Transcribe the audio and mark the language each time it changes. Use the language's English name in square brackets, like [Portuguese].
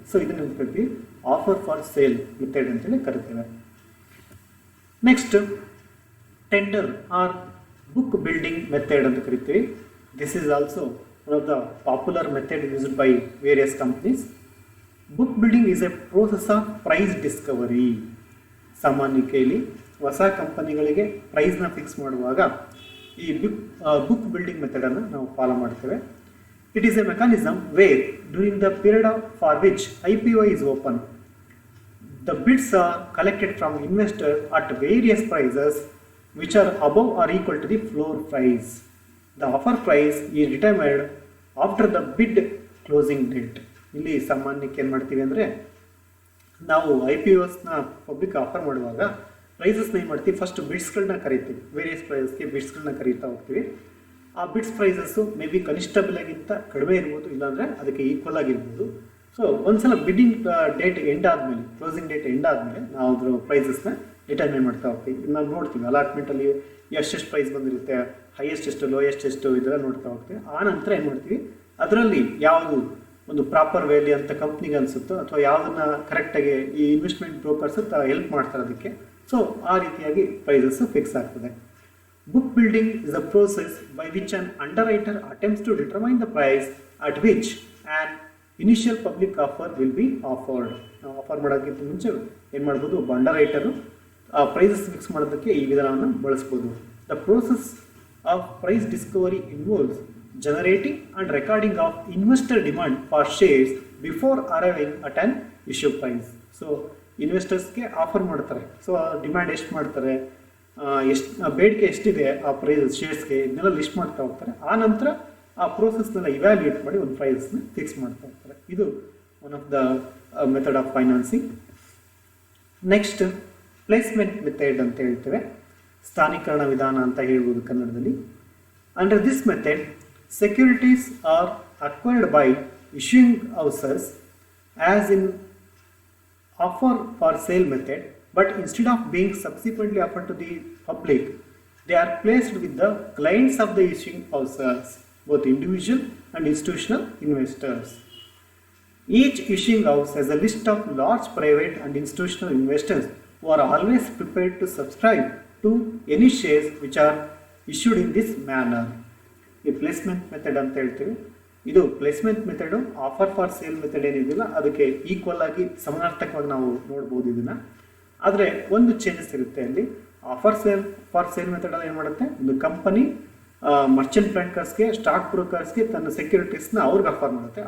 [Kannada] So ಇದನ್ನು ಕರಿತೀವಿ offer for sale method ಅಂತೇಳಿ ಕರಿತೇವೆ. Next, tender R book building method ಅಂತ ಕರಿತೀವಿ. [English] This is also one of the popular method used by various companies. Book building is a process of price discovery. [Kannada] ಸಾಮಾನ್ಯತೆಯಲ್ಲಿ ಹೊಸ ಕಂಪನಿಗಳಿಗೆ ಪ್ರೈಸ್ನ fix ಮಾಡುವಾಗ ಈ book building ಮೆಥಡನ್ನು ನಾವು follow ಮಾಡ್ತೇವೆ. [English] It is a mechanism where during the period for which IPO is open, the bids are collected from investors at various prices which are above or equal to the floor price. The offer price is determined after the bid closing date. [Kannada] ಇಲ್ಲಿ ಸಾಮಾನ್ಯಕ್ಕೆ ಏನು ಮಾಡ್ತೀವಿ ಅಂದರೆ, ನಾವು IPOಸ್ನ public offer ಮಾಡುವಾಗ ಪ್ರೈಸಸ್ನ ಏನು ಮಾಡ್ತೀವಿ, first ಬಿಡ್ಸ್ಗಳನ್ನ ಕರಿತೀವಿ. Various ಪ್ರೈಸಸ್ಗೆ ಬಿಡ್ಸ್ಗಳನ್ನ ಕರೀತಾ ಹೋಗ್ತೀವಿ. ಆ ಬಿಡ್ಸ್ ಪ್ರೈಸಸ್ಸು ಮೇ ಬಿ ಕನಿಷ್ಠ ಬೆಲೆಗಿಂತ ಕಡಿಮೆ ಇರ್ಬೋದು, ಇಲ್ಲಾಂದರೆ ಅದಕ್ಕೆ ಈಕ್ವಲ್ ಆಗಿರ್ಬೋದು. ಸೊ ಒಂದ್ಸಲ ಬಿಡ್ಡಿಂಗ್ ಡೇಟ್ ಎಂಡ್ ಆದಮೇಲೆ, ಕ್ಲೋಸಿಂಗ್ ಡೇಟ್ ಎಂಡ್ ಆದಮೇಲೆ ನಾವು ಅದ್ರ ಪ್ರೈಸಸ್ನ ಡಿಟರ್ಮಿನ್ ಮಾಡ್ತಾ ಹೋಗ್ತೀವಿ. ನಾವು ನೋಡ್ತೀವಿ ಅಲಾಟ್ಮೆಂಟಲ್ಲಿ ಎಷ್ಟೆಷ್ಟು ಪ್ರೈಸ್ ಬಂದಿರುತ್ತೆ, ಹೈಯೆಸ್ಟ್ ಎಷ್ಟು, ಲೋಯೆಸ್ಟ್ ಎಷ್ಟು, ಇದೆಲ್ಲ ನೋಡ್ತಾ ಹೋಗ್ತೀವಿ. ಆ ನಂತರ ಏನು ಮಾಡ್ತೀವಿ, ಅದರಲ್ಲಿ ಯಾವುದು ಒಂದು ಪ್ರಾಪರ್ ವ್ಯಾಲ್ಯೂ ಅಂತ ಕಂಪ್ನಿಗೆ ಅನಿಸುತ್ತೋ ಅಥವಾ ಯಾವುದನ್ನು ಕರೆಕ್ಟಾಗಿ ಈ ಇನ್ವೆಸ್ಟ್ಮೆಂಟ್ ಬ್ರೋಕರ್ಸ್ ಹೆಲ್ಪ್ ಮಾಡ್ತಾರೆ ಅದಕ್ಕೆ. ಸೊ ಆ ರೀತಿಯಾಗಿ ಪ್ರೈಸಸ್ ಫಿಕ್ಸ್ ಆಗ್ತದೆ. [English] Book building is a process by which an underwriter attempts to determine the price at which and initial public offer will be offered. [Kannada] ನಾವು ಆಫರ್ ಮಾಡೋಕ್ಕಿಂತ ಮುಂಚೆ ಏನು ಮಾಡ್ಬೋದು, ಒಬ್ಬ ಅಂಡರ್ರೈಟರು ಪ್ರೈಸಸ್ ಫಿಕ್ಸ್ ಮಾಡೋದಕ್ಕೆ ಈ ವಿಧಾನವನ್ನು ಬಳಸ್ಬೋದು. [English] The process of price discovery involves generating and recording of investor demand for shares before arriving at an issue price. [Kannada] So ಇನ್ವೆಸ್ಟರ್ಸ್ಗೆ offer ಮಾಡ್ತಾರೆ, ಸೊ ಡಿಮ್ಯಾಂಡ್ ಎಷ್ಟು ಮಾಡ್ತಾರೆ, ಎಷ್ಟು ಬೇಡಿಕೆ ಎಷ್ಟಿದೆ ಆ ಪ್ರೈಸ್ ಶೇರ್ಸ್ಗೆ, ಇದನ್ನೆಲ್ಲ ಲಿಸ್ಟ್ ಮಾಡ್ತಾ ಹೋಗ್ತಾರೆ. ಆ ನಂತರ ಆ ಪ್ರೋಸೆಸ್ನೆಲ್ಲ ಇವ್ಯಾಲ್ಯೂಯೇಟ್ ಮಾಡಿ ಒಂದು ಪ್ರೈಸಸ್ನ ಫಿಕ್ಸ್ ಮಾಡ್ತಾ ಹೋಗ್ತಾರೆ. ಇದು [English] One of the method of financing. [Kannada] Next, placement method ಅಂತ ಹೇಳ್ತೇವೆ, ಸ್ಥಾನೀಕರಣ ವಿಧಾನ ಅಂತ ಹೇಳ್ಬೋದು ಕನ್ನಡದಲ್ಲಿ. [English] Under this method, securities are acquired by issuing houses as in offer for sale method, but instead of being subsequently offered to the public, they are placed with the clients of the issuing houses, both individual and institutional investors. Each issuing house has a list of large private and institutional investors who are always prepared to subscribe to any shares which are issued in this manner. [Kannada] ಈ placement method ಅಂತ ಹೇಳ್ತೀವಿ. ಇದು placement method offer for sale method ಏನಿದೆಯಲ್ಲ ಅದಕ್ಕೆ equal ಆಗಿ ಸಮಾನಾರ್ಥಕವಾಗಿ ನಾವು ನೋಡ್ಬೋದು ಇದನ್ನು. ಆದರೆ ಒಂದು ಚೇಂಜಸ್ ಇರುತ್ತೆ ಅಲ್ಲಿ. ಆಫರ್ ಫಾರ್ ಸೇಲ್ ಮೆಥಡಲ್ಲಿ ಏನು ಮಾಡುತ್ತೆ, ಒಂದು ಕಂಪನಿ ಮರ್ಚೆಂಟ್ ಬ್ಯಾಂಕರ್ಸ್ಗೆ, ಸ್ಟಾಕ್ ಬ್ರೋಕರ್ಸ್ಗೆ ತನ್ನ ಸೆಕ್ಯೂರಿಟೀಸ್ನ ಅವ್ರಿಗೆ ಆಫರ್ ಮಾಡುತ್ತೆ.